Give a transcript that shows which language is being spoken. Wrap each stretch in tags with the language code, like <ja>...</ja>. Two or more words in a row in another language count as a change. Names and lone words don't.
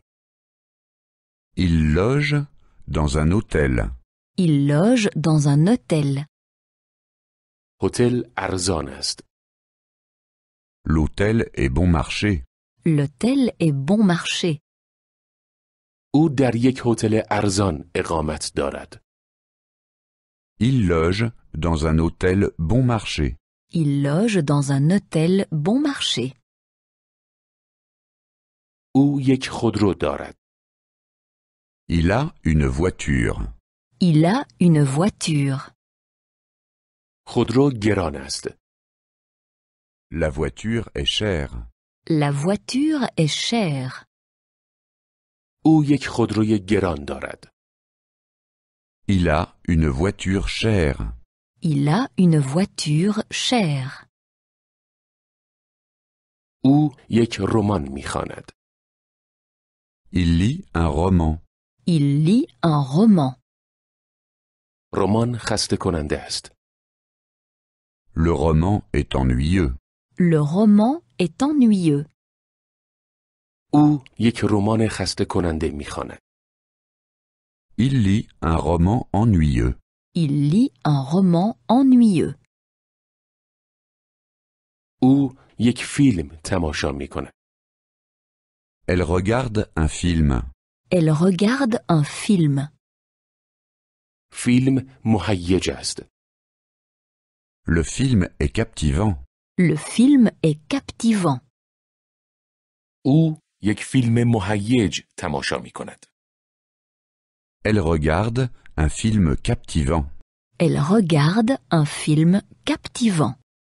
<fr>Il loge dans un hôtel. Il loge dans un hôtel.</fr> <fa>هتل ارزان است.</fa> <fr>L'hôtel est bon marché. L'hôtel est bon marché.</fr> <fa>او در یک هتل ارزان اقامت دارد.</fa> <fr>Il loge dans un hôtel bon marché. Il loge dans un hôtel bon marché.</fr> <fa>او یک خودرو دارد.</fa> <fr>Il a une voiture. Il a une voiture.</fr> <fa>خودرو گران است.</fa> <fr>La voiture est chère. La voiture est chère.</fr> <fa>او یک خودروی گران دارد.</fa> <fr>Il a une voiture chère. Il a une voiture chère.</fr> <fa>او یک رمان می‌خواند.</fa> <fr>Il lit un roman. Il lit un roman.</fr> <fa>رمان خسته کننده است.</fa> <fr>Le roman est ennuyeux. Le roman est ennuyeux.</fr> <fa>او یک رمان خسته کننده می‌خواند.</fa> <fr>Il lit un roman ennuyeux. Il lit un roman ennuyeux.</fr> <fa>او یک فیلم تماشا می‌کند.</fa> <fr>Elle regarde un film. Elle regarde un film.</fr> <fa>فیلم مهیج است.</fa> <fr>Le film est captivant. Le film est captivant.</fr> <fa>او یک فیلم مهیج تماشا می‌کند.</fa> <fr>Elle regarde un film captivant. Elle regarde un film captivant.</fr>